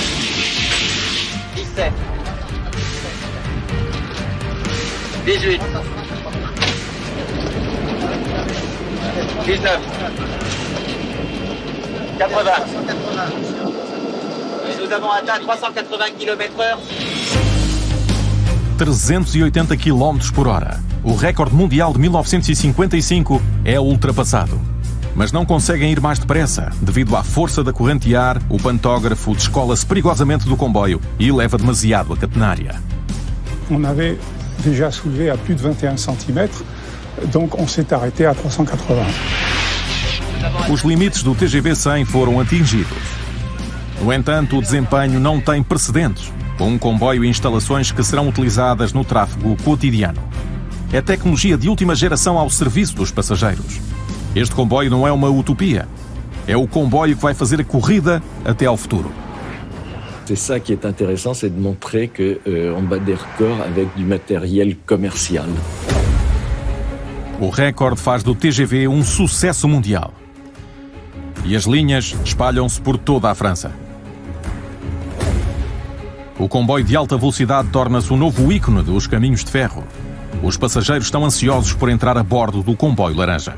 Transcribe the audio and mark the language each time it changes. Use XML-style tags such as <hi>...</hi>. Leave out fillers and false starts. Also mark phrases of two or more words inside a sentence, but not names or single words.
<fr>17. 18. 19. 80. Et nous avons atteint 380 km/h.</fr> <pt>380 km por hora. O recorde mundial de 1955 é ultrapassado. Mas não conseguem ir mais depressa. Devido à força da corrente de ar, o pantógrafo descola-se perigosamente do comboio e leva demasiado a catenária.</pt> <fr>On avait déjà soulevé à plus de 21 cm, donc on s'est arrêté à 380.</fr> <pt>Os limites do TGV 100 foram atingidos. No entanto, o desempenho não tem precedentes, com um comboio e instalações que serão utilizadas no tráfego cotidiano. É tecnologia de última geração ao serviço dos passageiros. Este comboio não é uma utopia. É o comboio que vai fazer a corrida até ao futuro.</pt> <fr>C'est ça qui est intéressant, c'est de montrer qu'on bat des records avec du matériel commercial.</fr> <pt>O recorde faz do TGV um sucesso mundial. E as linhas espalham-se por toda a França. O comboio de alta velocidade torna-se um novo ícone dos caminhos de ferro. Os passageiros estão ansiosos por entrar a bordo do comboio laranja.</pt>